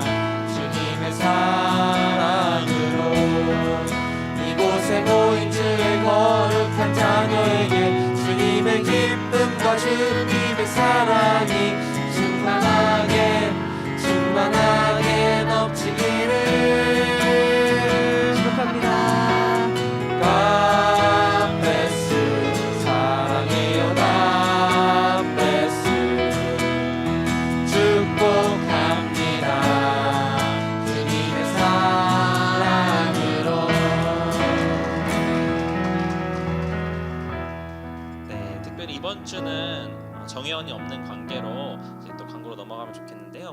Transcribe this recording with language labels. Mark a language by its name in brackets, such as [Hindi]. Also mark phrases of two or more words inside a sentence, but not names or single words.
[Korean] 주님의 사랑으로 이곳에 모인 주의 거룩한 자녀에게 주님의 기쁨과 주님의 사랑이 충만하게 넘치기를 축복합니다. [English] God bless you. 사랑해요 God bless you. [Korean] 축복합니다. 주님의 사랑으로. 네, 특별히 이번 주는 정혜원이 없는 관계로 이제 또 광고로 넘어가면 좋겠는데요.